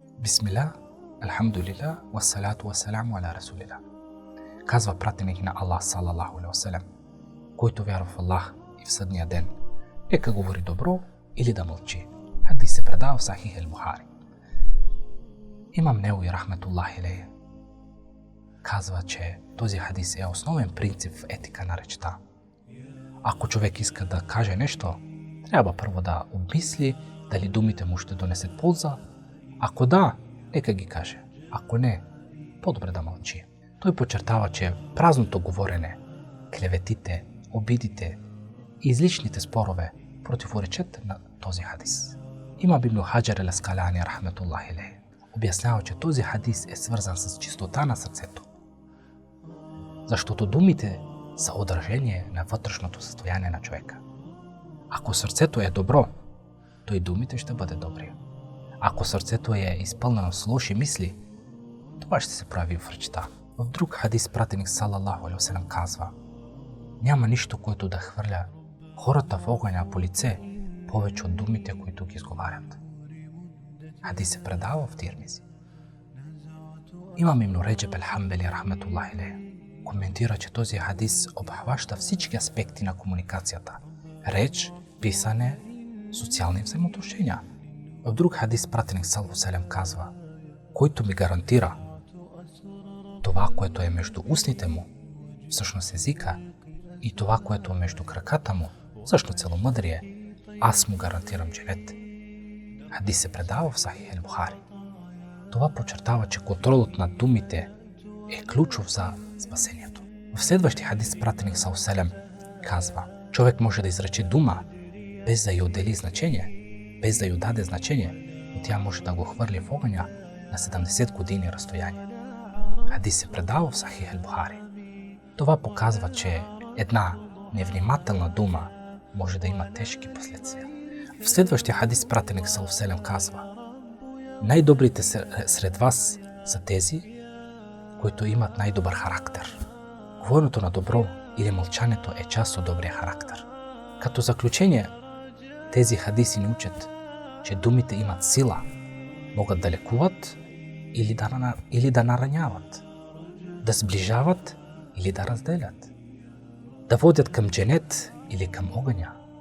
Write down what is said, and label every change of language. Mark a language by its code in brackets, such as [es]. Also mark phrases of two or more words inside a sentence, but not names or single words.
[ar] بسم الله، الحمد لله، والصلاة والسلام على رسول الله. [bg] Казва пратеник на Аллах, [ar] صلى الله عليه وسلم, [bg] който вярва в Аллах и в съдния ден, нека говори добро или да мълчи. Хадис се предава в Сахих ал-Бухари. Имам Неуи [ar] رحمة الله عليه [bg] казва, че този хадис е основен принцип в етика на речта. Ако човек иска да каже нещо, трябва първо да обмисли дали думите му ще донесат полза. Ако да, нека ги каже. Ако не, по-добре да мълчи. Той подчертава, че празното говорене, клеветите, обидите и излишните спорове противоречат на този хадис. Имам Ибн Хаджар ал-Аскалани [ar] رحمة الله عليه [bg] обяснява, че този хадис е свързан с чистота на сърцето. Защото думите са отражение на вътрешното състояние на човека. Ако сърцето е добро, то и думите ще бъдат добри. Ако сърцето е изпълнено с лоши мисли, това ще се прави в речта. В друг хадис пратеник [ar] صلى الله عليه وسلم [bg] казва: няма нищо, което да хвърля хората в огъня по лице повече от думите, които ги изговарят. Хадис се предава в Тирмизи. Имам Ибн Раджаб ал-Ханбали [ar] رحمة الله عليه [bg] коментира, че този хадис обхваща всички аспекти на комуникацията: реч, писане, социални взаимоотношения. В друг хадис пратеник [ar] صلى الله عليه وسلم [bg] казва: който ми гарантира това, което е между устните му, всъщност езика, и това, което е между краката му, всъщност целомъдрие, аз му гарантирам дженет. Хадис се предава в Сахих ал-Бухари. Това подчертава, че контролът над думите е ключов за спасението. В следващия хадис пратеник [ar] صلى الله عليه وسلم [bg] казва: човек може да изрече дума без да й отдели значение, без да й даде значение, но тя може да го хвърли в огъня на 70 години разстояние. Хадис се предава в Сахих ал-Бухари. Това показва, че една невнимателна дума може да има тежки последствия. В следващия хадис пратеник [ar] صلى الله عليه وسلم [bg] казва: най-добрите сред вас са тези, които имат най-добър характер. Говоренето на добро или мълчането е част от добрия характер. Като заключение, тези хадиси ни учат, че думите имат сила, могат да лекуват или да нараняват, да сближават или да разделят, да водят към дженет или към огъня.